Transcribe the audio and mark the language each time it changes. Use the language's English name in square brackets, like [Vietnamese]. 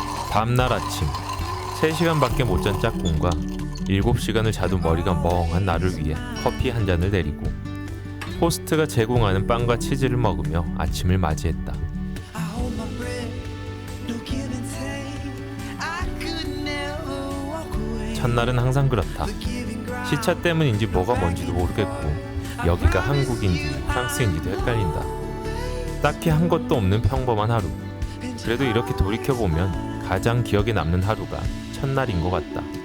[Korean] 다음날 아침 3시간밖에 못 잔 짝꿍과 7시간을 자도 머리가 멍한 나를 위해 커피 한 잔을 내리고 호스트가 제공하는 빵과 치즈를 먹으며 아침을 맞이했다. [English] I hold my breath, no give and take. I could never walk away. [Korean] 첫날은 항상 그렇다. 시차 때문인지 뭐가 뭔지도 모르겠고 여기가 한국인지 프랑스인지도 헷갈린다. 딱히 한 것도 없는 평범한 하루. 그래도 이렇게 돌이켜보면 가장 기억에 남는 하루가 첫날인 것 같다.